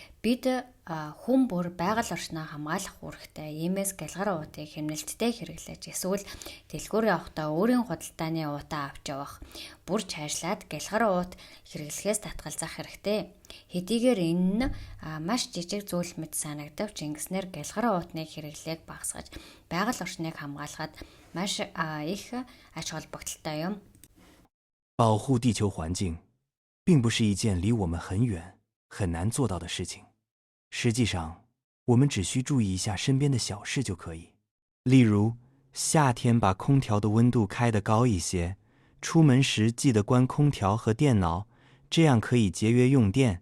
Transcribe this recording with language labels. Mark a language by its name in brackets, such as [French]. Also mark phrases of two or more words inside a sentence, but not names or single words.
[Mongolian] Бид хүн бүр байгаль орчноо хамгаалах үүрэгтэй иймээс галгар уутыг хэмнэлттэй хэрэглэж эсвэл дэлгүүрээ явахдаа өөрийн худалдааны уутаа авч явах, бүр чайшлаад галгар уут хэрэглэхээс татгалзах хэрэгтэй. Хэдийгээр энэ нь маш жижиг зүйл мэт санагдавч ингэснээр галгар уутны хэрэглээг багасгаж байгаль орчныг хамгаалахад маш их ач холбогдолтой юм. [Chinese] 保护地球环境并不是一件离我们很远、很难做到的事情。实际上，我们只需注意一下身边的小事就可以。例如，夏天把空调的温度开得高一些，出门时记得关空调和电脑，这样可以节约用电。